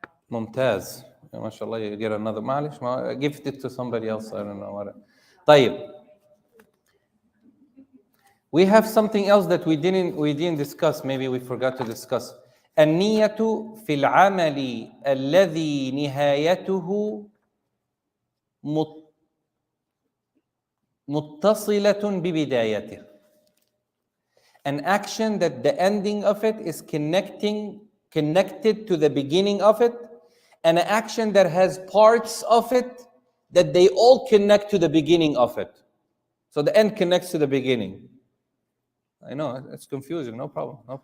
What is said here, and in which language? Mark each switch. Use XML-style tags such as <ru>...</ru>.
<ar>ممتاز. ما شاء الله,</ar> <en>you get another.</en> <ar>معلش,</ar> <en>give it to somebody else. I don't know what.</en> <ar>طيب.</ar> <en>We have something else that we didn't discuss. Maybe we forgot to discuss.</en> <ar>النية في العمل الذي نهايته متصلة ببدايته.</ar> <en>An action that the ending of it is connected to the beginning of it, and an action that has parts of it that they all connect to the beginning of it. So the end connects to the beginning. I know, it's confusing. No problem.</en>